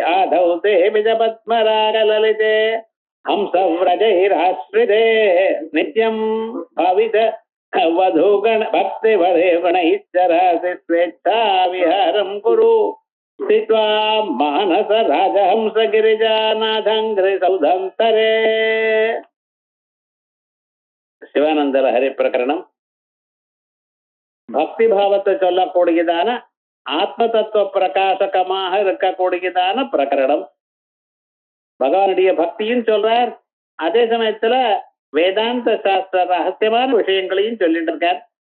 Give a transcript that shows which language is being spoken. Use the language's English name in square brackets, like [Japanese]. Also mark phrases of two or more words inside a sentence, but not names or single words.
[Sanskrit] आधौ ते विजपद्मरागललिते हंसव्रजैराश्रिते नित्यं भावित वधूगण भक्तिवरे गणैश्चरासि स्वेच्छा विहारं कुरु स्थित्वा मानस राजहंस गिरिजानाथंग्रि सौधंतरे [Tamil] சிவானந்தர ஹரி பிரகரணம். பக்தி பாவத்தை சொல்லக்கூடியதான ஆத்ம தத்துவ பிரகாசகமாக இருக்கக்கூடியதான பிரகரணம். பகவானுடைய பக்தியும் சொல்றார், அதே சமயத்துல வேதாந்த சாஸ்திர ரகசியமான விஷயங்களையும் சொல்லிட்டு இருக்கார்.